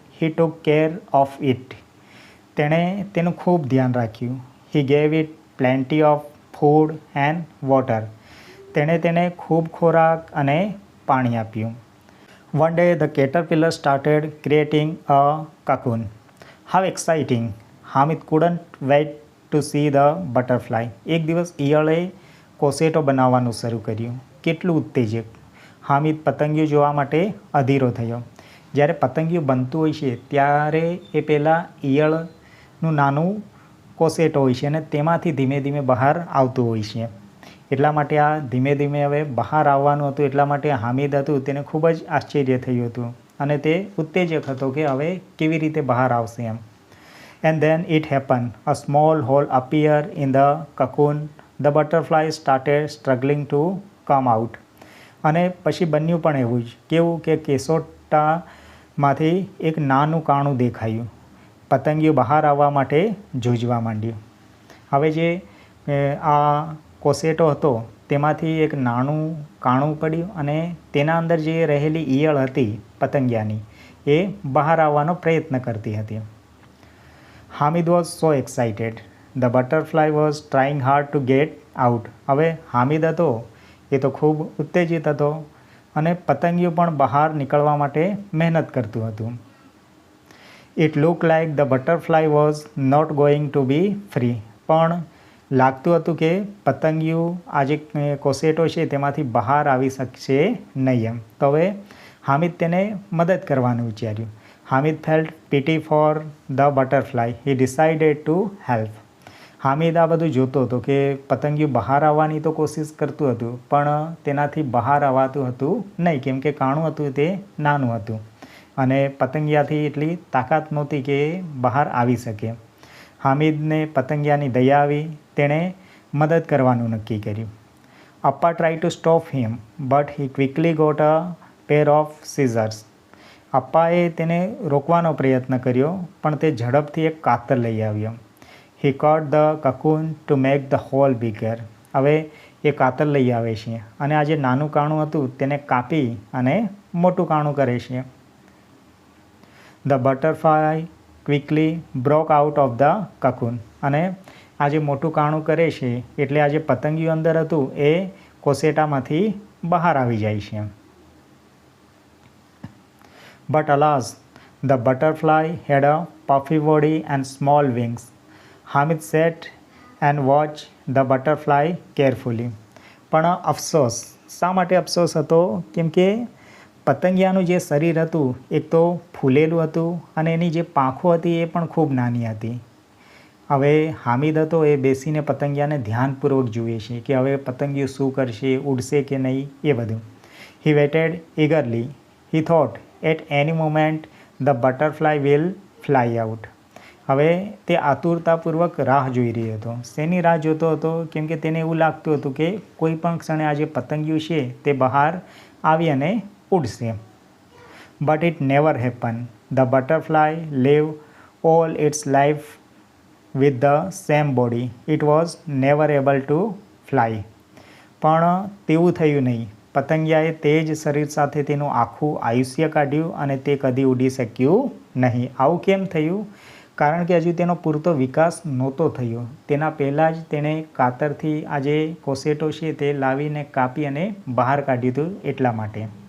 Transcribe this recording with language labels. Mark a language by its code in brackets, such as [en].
[en] he took care of it, [gu] તેણે તેનું ખૂબ ધ્યાન રાખ્યું. [en] he gave it plenty of food and water, [gu] તેણે તેને ખૂબ ખોરાક અને પાણી આપ્યું. [en] One day the caterpillar started creating a cocoon. How exciting, Hamid couldn't wait to see the butterfly. [gu] એક દિવસ ઈયળે કોસેટો બનાવવાનું શરૂ કર્યું. કેટલું ઉત્તેજક! હામિદ પતંગિયું જોવા માટે અધીરો થયો. જ્યારે પતંગિયું બનતું હોય છે ત્યારે એ પહેલાં ઈયળનું નાનું કોસેટો હોય છે અને તેમાંથી ધીમે ધીમે બહાર આવતું હોય છે. એટલા માટે આ ધીમે ધીમે હવે બહાર આવવાનું હતું, એટલા માટે હામિદ હતું તેને ખૂબ જ આશ્ચર્ય થયું હતું અને તે ઉત્તેજક હતો કે હવે કેવી રીતે બહાર આવશે એમ. [en] And then it happened. A small hole appeared in the cocoon. The butterfly started struggling to come out. [gu] અને પછી બન્યું પણ એવું જ, કેવું કે કેસોટામાંથી એક નાનું કાણું દેખાયું. પતંગિયું બહાર આવવા માટે જૂજવા માંડ્યું. હવે જે આ કોસેટો હતો તેમાંથી એક નાનું કાણું પડ્યું અને તેના અંદર જે રહેલી ઈયળ હતી પતંગિયાની એ બહાર આવવાનો પ્રયત્ન કરતી હતી. [en] Hamid was so excited. The butterfly was trying hard to get out. [gu] હવે હામિદ હતો એ તો ખૂબ ઉત્તેજિત હતો અને પતંગિયું પણ બહાર નીકળવા માટે મહેનત કરતું હતું. [en] It look like the butterfly was not going to be free. [gu] પણ લાગતું હતું કે પતંગિયું આ જે કોસેટો છે તેમાંથી બહાર આવી શકશે નહીં એમ. તો હવે હામિદ તેને મદદ કરવાનું વિચાર્યું. [en] Hamid felt pity for the butterfly. He decided to help. [gu] Hamid આ બધું જોતો હતો કે પતંગિયું બહાર આવવાની તો કોશિશ કરતું હતું, પણ તેનાથી બહાર આવતું હતું નહીં, કેમ કે કાણું હતું તે નાનું હતું અને પતંગિયાથી એટલી તાકાત નહોતી કે બહાર આવી શકે. હામિદને પતંગિયાની દયા આવી, તેણે મદદ કરવાનું નક્કી કર્યું. [en] Appa try to stop him but he quickly got a pair of scissors. [gu] અપ્પાએ તેને રોકવાનો પ્રયત્ન કર્યો, પણ તે ઝડપથી એક કાતર લઈ આવ્યો. [en] He cut the cocoon to make the hole bigger. [gu] હવે એ કાતર લઈ આવે છે અને આ જે નાનું કાણું હતું તેને કાપી અને મોટું કાણું કરે છે. [en] The butterfly quickly broke out of the cocoon. [gu] અને આ જે મોટું કાણું કરે છે એટલે આ જે પતંગિયું અંદર હતું એ કોસેટામાંથી બહાર આવી જાય છે. [en] But alas, the butterfly had a puffy body and small wings. Hamid sat and watched the butterfly carefully. [gu] પણ અફસોસ, શા માટે અફસોસ હતો? કેમ કે પતંગિયાનું જે શરીર હતું એક તો ફૂલેલું હતું અને એની જે પાંખો હતી એ પણ ખૂબ નાની હતી. હવે હામિદ હતો એ બેસીને પતંગિયાને ધ્યાનપૂર્વક જુએ છે કે હવે પતંગિયું શું કરશે, ઉડશે કે નહીં, એ બધું. [en] He waited eagerly. He thought, at any moment the butterfly will fly out. [gu] હવે તે આતુરતાપૂર્વક રાહ જોઈ રહ્યો હતો. શેની રાહ જોતો હતો? કેમ કે તેને એવું લાગતું હતું કે કોઈ પણ ક્ષણે આ જે પતંગિયું છે તે બહાર આવી અને ઉડશે. [en] But it never happened. The butterfly lived all its life with the same body. It was never able to fly. [gu] પણ તેવું થયું નહીં. પતંગિયાએ તે જ શરીર સાથે તેનું આખું આયુષ્ય કાઢ્યું અને તે કદી ઉડી શક્યું નહીં. આવું કેમ થયું? કારણ કે હજુ તેનો પૂરતો વિકાસ નહોતો થયો. તેના પહેલાં જ તેણે કાતરથી આ જે કોસેટો છે તે લાવીને કાપી અને બહાર કાઢ્યું હતું એટલા માટે.